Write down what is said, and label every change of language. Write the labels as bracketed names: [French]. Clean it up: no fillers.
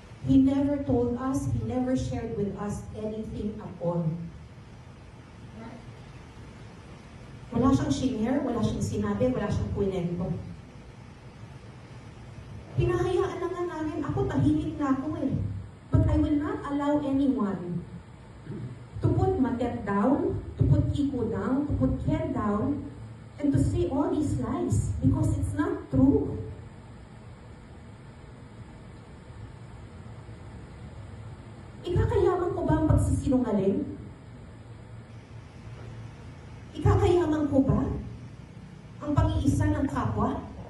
[English] He never told us, he never shared with us anything at all. [Filipino] Wala siyang shinare, wala siyang sinabi, wala siyang kwento. Pinahayaan na nga namin, ako tahimik na ako eh. [English] But I will not allow anyone to put Matet down, to put Kiko down, to put Ken down, and to say all these lies because it's not true. [Filipino] Ikakayaman ko ba ang pagsisinungaling? Ikakayaman ko ba ang pag-iisa ng kapwa?